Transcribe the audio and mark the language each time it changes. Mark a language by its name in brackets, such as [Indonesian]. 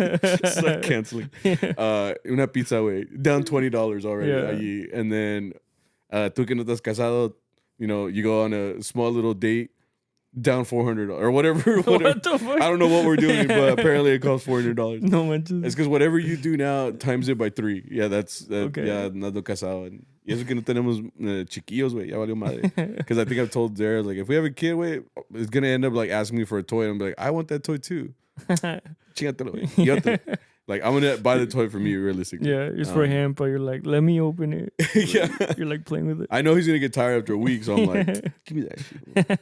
[English] It's like canceling. [Spanish] Una pizza, güey. [English] Down $20 already. Yeah. [Spanish] Allí. [English] And then, [Spanish] tú que no estás casado, [English] you know, you go on a small little date, down $400 or whatever. What the fuck? I don't know what we're doing, but apparently it costs $400. [Spanish] No manches. [English] It's because whatever you do now times it by 3. Yeah, that's Okay. [Spanish] Yeah, nado casado. Y eso que no tenemos chiquillos, güey. Ya valió madre. [English] Because I think I've told Dara, like, if we have a kid, wait, it's gonna end up like asking me for a toy, and I'm like, I want that toy too. [Spanish] Chingatelo, güey. Y otro. [English] Like, I'm gonna buy the toy for me, realistically. Yeah, it's for him, but you're like, let me open it. Yeah. You're like playing with it. I know he's gonna get tired after a week, so I'm like, give me that shit.